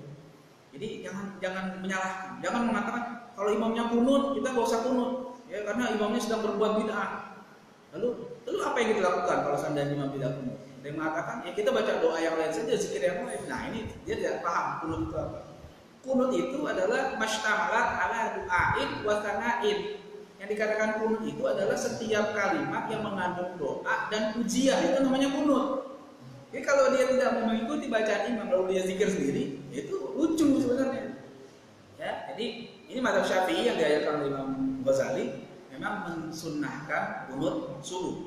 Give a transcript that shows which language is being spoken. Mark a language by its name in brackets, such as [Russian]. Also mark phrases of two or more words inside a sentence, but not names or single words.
[Indonesian] Jadi jangan menyalahkan, jangan mengatakan kalau imamnya kunut kita gak usah kunut, ya karena imamnya sedang berbuat bid'ah. Lalu apa yang kita lakukan kalau seandainya imam tidak kunut? Ada yang mengatakan ya kita baca doa yang lain saja, zikir yang lain. Nah ini dia tidak paham kunut itu apa. Kunut itu adalah [Arabic] ما اشتملت على دعاء وثناء. [Indonesian] Yang dikatakan kunut itu adalah setiap kalimat yang mengandung doa dan pujian, itu namanya kunut. Jadi kalau dia tidak mengikuti bacaan imam lalu dia zikir sendiri, itu lucu sebenarnya. Ya, jadi ini mazhab Syafi'i yang diajarkan oleh Imam Ghazali memang mensunnahkan kunut subuh.